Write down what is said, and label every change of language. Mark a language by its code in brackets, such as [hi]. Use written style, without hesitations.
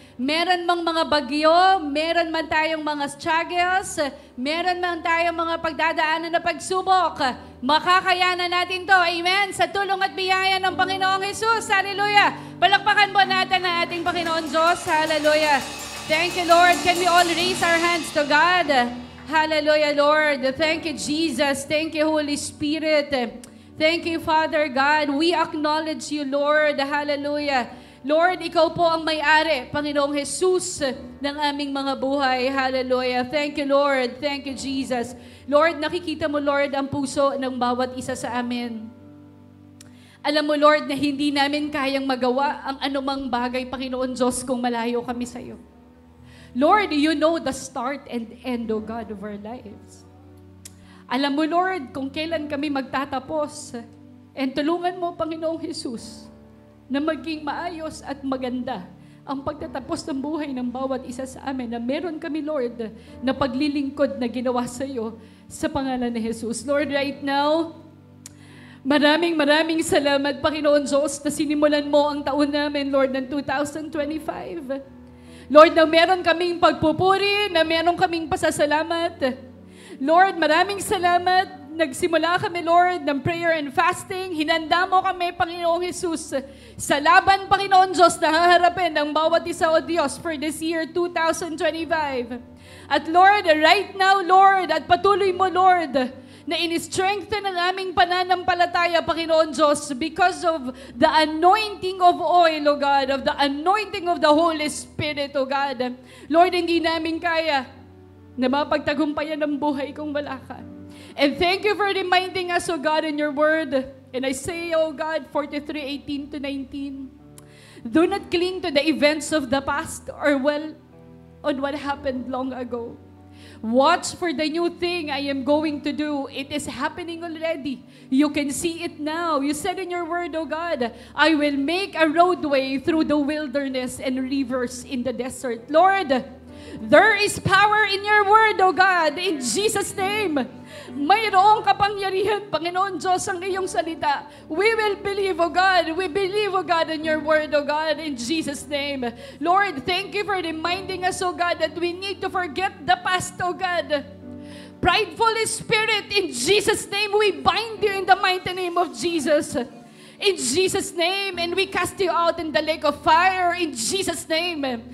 [tl] Meron mang mga bagyo, meron man tayong mga struggles, meron man tayong mga pagdadaanan na pagsubok, makakayanan natin to. Amen? Sa tulong at biyaya ng Panginoong Jesus. Hallelujah! Palakpakan po natin ang ating Panginoon Diyos. [en] Hallelujah! Thank you, Lord. Can we all raise our hands to God? Hallelujah, Lord. Thank you, Jesus. Thank you, Holy Spirit. Thank you, Father God. We acknowledge you, Lord. Hallelujah. [tl] Lord, ikaw po ang may-ari, Panginoong Jesus, ng aming mga buhay. Hallelujah. [en] Thank you, Lord. Thank you, Jesus. [tl] Lord, nakikita mo, Lord, ang puso ng bawat isa sa amin. Alam mo, Lord, na hindi namin kayang magawa ang anumang bagay, Panginoon Diyos, kung malayo kami sa iyo. [en] Lord, you know the start and end, O God, of our lives. [tl] Alam mo, Lord, kung kailan kami magtatapos. And tulungan mo, Panginoong Jesus, na maging maayos at maganda ang pagtatapos ng buhay ng bawat isa sa amin, na meron kami, Lord, na paglilingkod na ginawa sa iyo sa pangalan ni Jesus. Lord, right now, maraming salamat, Panginoon Diyos, na sinimulan mo ang taon namin, Lord, ng 2025. Lord, na meron kaming pagpupuri, na meron kaming pasasalamat. Lord, maraming salamat. Nagsimula kami, Lord, ng [en] prayer and fasting. [tl] Hinanda mo kami, Panginoong Jesus, sa laban, Panginoon Diyos, na haharapin ng bawat isa, O Diyos, [en] for this year 2025. [tl] At Lord, right now, Lord, at patuloy mo, Lord, na in-strengthen ang aming pananampalataya, Panginoon Diyos, [en] because of the anointing of oil, O God, [tl] of the anointing of the Holy Spirit, O God. Lord, hindi namin kaya na mapagtagumpayan ng buhay kung wala ka. [en] And thank you for reminding us, O God, in your word. And I say, O God, 43:18-19, do not cling to the events of the past or on what happened long ago. Watch for the new thing I am going to do. It is happening already. You can see it now. You said in your word, O God, I will make a roadway through the wilderness and rivers in the desert. Lord, there is power in your word, O God, in Jesus' name. [tl] Mayroong kapangyarihan, Panginoon Diyos, ang iyong salita. [en] We will believe, O God. We believe, O God, in your word, O God, in Jesus' name. Lord, thank you for reminding us, O God, that we need to forget the past, O God. Prideful spirit, in Jesus' name, we bind you in the mighty name of Jesus. In Jesus' name, and we cast you out in the lake of fire, in Jesus' name.